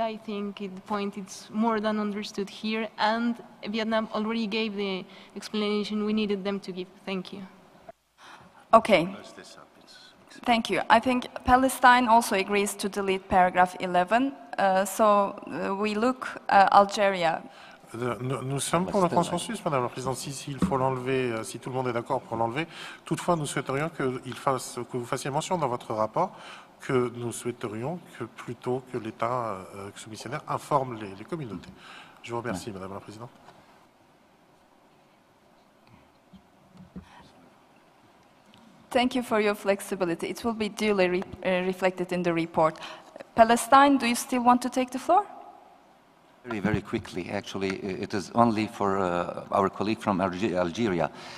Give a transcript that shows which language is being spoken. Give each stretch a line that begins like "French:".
English: I think the point is more than understood here, and Vietnam already gave the explanation we needed them to give. Thank you. Okay. Thank you. I think Palestine also agrees to delete paragraph 11, we look Algeria.
French: Nous sommes pour le consensus, Madame la Présidente, s'il faut l'enlever, si tout le monde est d'accord pour l'enlever. Toutefois, nous souhaiterions que vous fassiez mention dans votre rapport que nous souhaiterions que plutôt que l'État soumissionnaire informe les communautés. Je vous remercie, Madame la Présidente.
English: Thank you for your flexibility. It will be duly reflected in the report. Palestine, do you still want to take the floor? Very, very quickly, actually, it is only for our colleague from Algeria.